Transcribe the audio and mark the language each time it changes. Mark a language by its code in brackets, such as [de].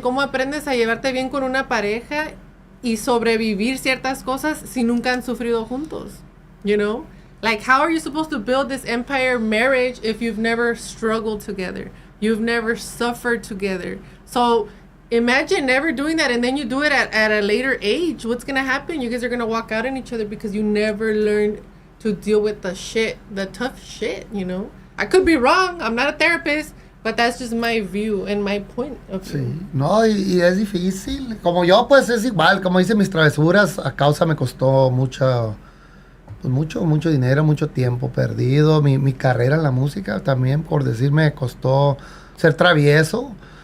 [es] ¿Cómo aprendes a llevarte bien con una pareja y sobrevivir ciertas cosas si nunca han sufrido juntos? [en] You know? Like, how are you supposed to build this empire marriage if you've never struggled together? You've never suffered together. So imagine never doing that, and then you do it at a later age. What's going to happen? You guys are going to walk out on each other because you never learned to deal with the tough shit, you know? I could be wrong. I'm not a therapist, but that's just my view and my point of view. [es] Sí, no, y es difícil. Como yo, pues es igual. Como hice mis travesuras, a causa me costó mucho dinero, mucho tiempo perdido. Mi carrera en la música también, por decirme, me costó ser travieso.